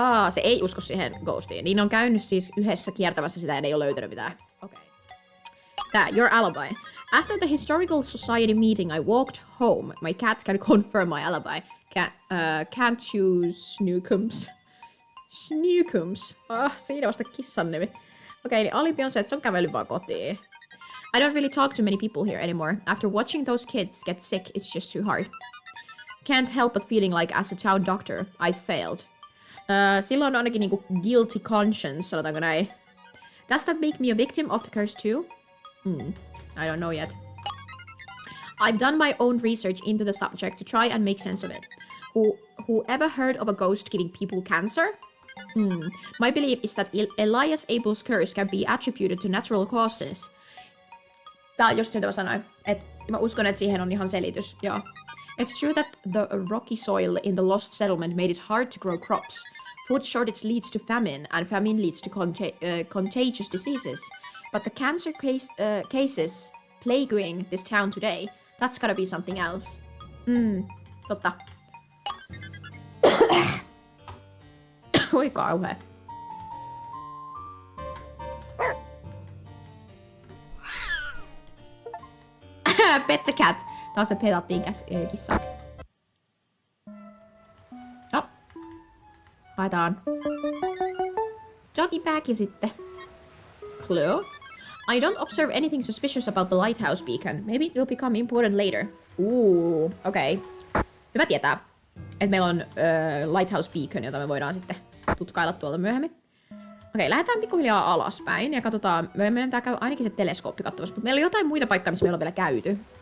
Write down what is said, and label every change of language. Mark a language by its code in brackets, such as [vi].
[fi] Se ei usko siihen ghostiin. Niin on käynyt siis yhdessä kiertämässä sitä ja ne ei ole löytänyt mitään. [en] Okay. Your alibi. After the Historical Society meeting, I walked home. My cat can confirm my alibi. Can't you snookums? Snookums. [fi] Siinä vasta kissan nimi. Okei, niin alibi on se, että se on kävellyt vaan kotiin. [en] I don't really talk to many people here anymore. After watching those kids get sick, it's just too hard. Can't help but feeling like as a town doctor, I failed. [fi] Silloin on ainakin niinku [en] guilty conscience, [fi] sanotaanko näin. [en] Does that make me a victim of the curse too? I don't know yet. I've done my own research into the subject to try and make sense of it. Who ever heard of a ghost giving people cancer? My belief is that Elias Abel's curse can be attributed to natural causes. [fi] Tää on just se, mitä mä sanoin. Mä uskon, että siihen on ihan selitys. Joo. [en] It's true that the rocky soil in the lost settlement made it hard to grow crops. Food shortage leads to famine, and famine leads to contagious diseases. But the cancer cases plaguing this town today, That's gotta be something else. [fi] Totta. Oi kauhea. [en] Pet the cat. [fi] Taas me petattiin kissaa. No. Haetaan [en] doggy bag [fi] ja sitten clue. [en] I don't observe anything suspicious about the lighthouse beacon. Maybe it will become important later. [fi] Okei. Hyvä tietää, että meillä on lighthouse beacon, jota me voidaan sitten tutkailla tuolta myöhemmin. Okei, lähdetään pikkuhiljaa alaspäin ja katsotaan. Me pitää käydä ainakin se teleskooppi katsomassa, mutta meillä on jotain muita paikkoja, missä meillä on vielä käyty.